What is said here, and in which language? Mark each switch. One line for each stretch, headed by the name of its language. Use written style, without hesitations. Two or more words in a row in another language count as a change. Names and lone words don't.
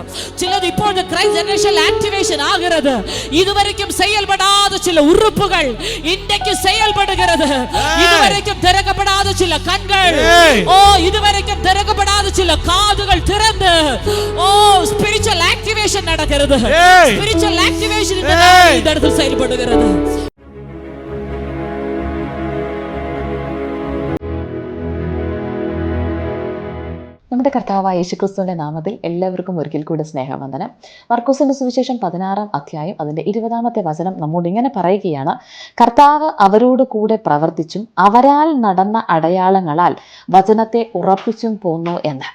Tamil: சிலது இப்பொழுது
English: Christ generation activation
Tamil: ஆகிறது. இதுவரைக்கும் செயல்படாத சில உறுப்புகள் இன்றைக்கு செயல்படுகிறது. இதுவரைக்கும் திறக்கப்படாத சில கண்கள், இதுவரைக்கும் திறக்கப்படாத சில காதுகள் திறந்து
English: spiritual activation
Tamil: நடக்கிறது.
English: spiritual activation
Tamil: இந்த இடத்தில் செயல்படுகிறது.
Malayalam: നമ്മുടെ കർത്താവായ യേശുക്രിസ്തുവിന്റെ നാമത്തിൽ എല്ലാവർക്കും ഒരിക്കൽ കൂടെ സ്നേഹവന്ദനം. മർക്കോസിന്റെ സുവിശേഷം 16-ാം അധ്യായം അതിന്റെ 20-ാമത്തെ വചനം നമ്മോട് ഇങ്ങനെ പറയുകയാണ്: കർത്താവ് അവരോട് കൂടെ പ്രവർത്തിച്ചും അവരാൽ നടന്ന അടയാളങ്ങളാൽ വചനത്തെ ഉറപ്പിച്ചും പോന്നു എന്ന്.